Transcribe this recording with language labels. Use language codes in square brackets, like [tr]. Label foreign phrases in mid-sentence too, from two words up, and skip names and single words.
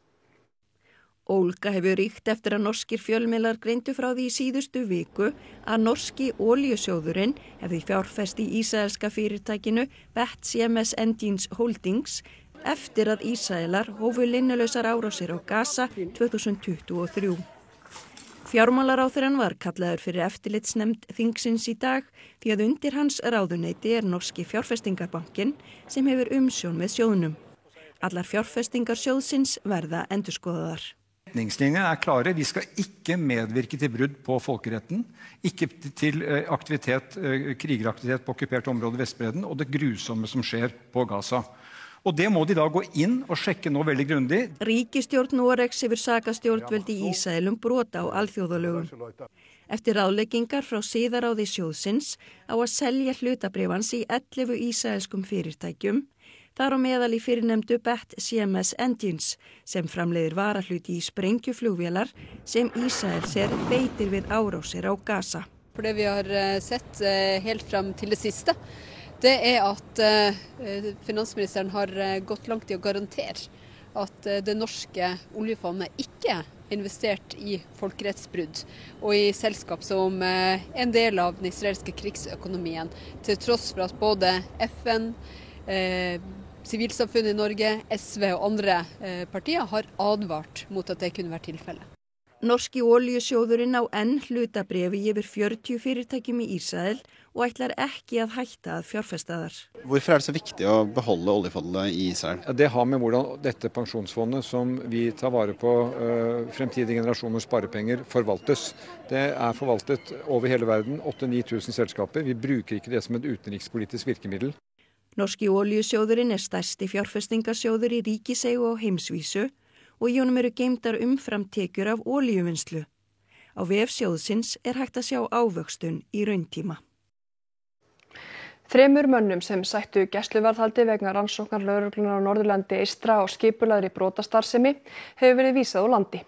[is] Ólga hefur ríkt eftir að norskir fjölmiðlar greindu frá því í síðustu viku að norski olíusjóðurinn hefði fjárfest í ísraelska fyrirtækinu BET-CMS Engines Holdings eftir að Ísraelar hófu linnulausar árásir á Gaza 2023. Fjármálaráðherrann var kallaður fyrir eftirlitsnefnd þingsins í dag því að undir hans ráðuneyti norski fjárfestingarbankin sem hefur umsjón með sjóðnum. Allar fjárfestingar sjóðsins verða endurskoðaðar. [no] Retningslinjene klare. Vi skal ikke medvirke til brudd på folkeretten, ikke til krigeraktivitet på okkupert område Vestbredden og det grusomme som skjer på Gaza. Og det må de da gå inn og sjekke nå veldig grundig. [is] Ríkisstjórn Noregs hefur sakað stjórnvöld í Ísrael brota á alþjóðalögum. Eftir ráðleggingar frá siðaráði sjóðsins á að selja hlutabréfans í 11 ísraelskum fyrirtækjum, þar á meðal í fyrirnefndu BET-CMS Engines sem framleiðir varahluti í sprengjuflugvélar sem Ísrael ser beitir við árásir á Gaza. [no] For det vi har sett helt fram til det siste, det at finansministeren har gått langt i å garantere at det norske oljefondet ikke investert i folkerettsbrudd og i selskap som en del av den israelske krigsøkonomien, til tross for at både FN, sivilsamfunnet i Norge, SV og andre partier har advart mot at det kunne være tilfellet. [is] Norski olíusjóðurinn á enn hlutabréfi yfir 40 fyrirtækjum í Ísrael og ætlar ekki að hætta að fjárfesta þar. [no] Hvorfor det så viktig å beholde oljefondet i Israel? Det har med hvordan dette pensjonsfondet som vi tar vare på fremtidige generasjoners sparepenger forvaltes. Det forvaltet over hele verden, 8-9 tusen selskaper. Vi bruker ikke det som et utenrikspolitisk virkemiddel. [is] Norski olíusjóðurinn stærsti fjárfestingarsjóður í ríkiseigu á heimsvísu og í honum eru geymdar umframtekjur af olíuvinnslu. Á vef sjóðsins hægt að sjá ávöxtun í rauntíma. 3 mönnum sem sættu gæsluvarðhaldi vegna rannsóknar lögreglunar á Norðurlandi eystra og skipulagðri brotastarfsemi hefur verið vísað úr landi.